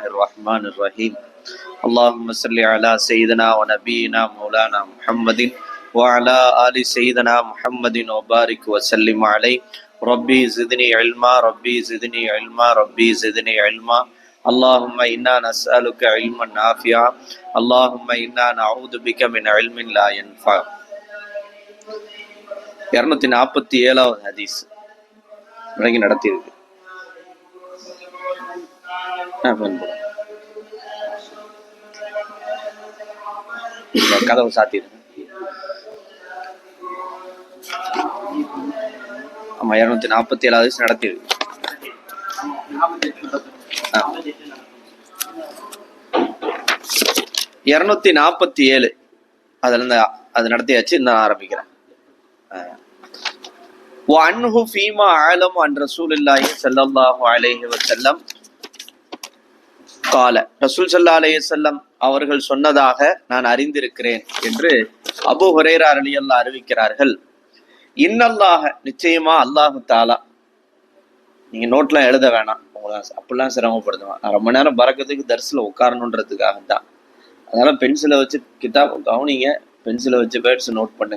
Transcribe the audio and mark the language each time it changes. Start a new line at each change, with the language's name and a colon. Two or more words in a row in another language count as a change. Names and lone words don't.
Arabic: الرحمن الرحيم اللهم صل على سيدنا ونبينا مولانا محمد وعلى آل سيدنا محمد وبارك وسلم عليه ربي زدني علما ربي زدني علما ربي زدني علما اللهم إنا نسألك علما نافعا اللهم إنا نعوذ بك من علم لا ينفع
Tamil: 247வது ஹதீஸ் வழங்கி நடத்தியிருக்கு. கதவு சாத்திருக்கு. ஆமா 247வது நடத்தியிருக்கு. 247 அதுல இருந்து அது நடத்தியாச்சு. நான் ஆரம்பிக்கிறேன்.
Arabic: وعنه فيما أعلم عن رسول الله صلى الله عليه وسلم قال رسول صلى الله عليه وسلم
Tamil: அவர்கள் சொன்னதாக நான் அறிந்திருக்கிறேன் என்று அபூ ஹுரைரா ரலியல்லாஹு அறிவிக்கிறார்கள். இன்னல்லாஹ நிச்சயமா
Arabic: الله تعالى,
Tamil: நீங்க நோட்லாம் எழுத வேணாம், உங்களை அப்படிலாம் சிரமப்படுத்துவேன். நான் ரொம்ப நேரம் பறக்கிறதுக்கு தர்ஸ்ல உட்காரணுன்றதுக்காக தான். அதனால பென்சிலை வச்சு கிதாப் கவனிங்க, பென்சிலை வச்சு
English: words note
Tamil: பண்ணுங்க.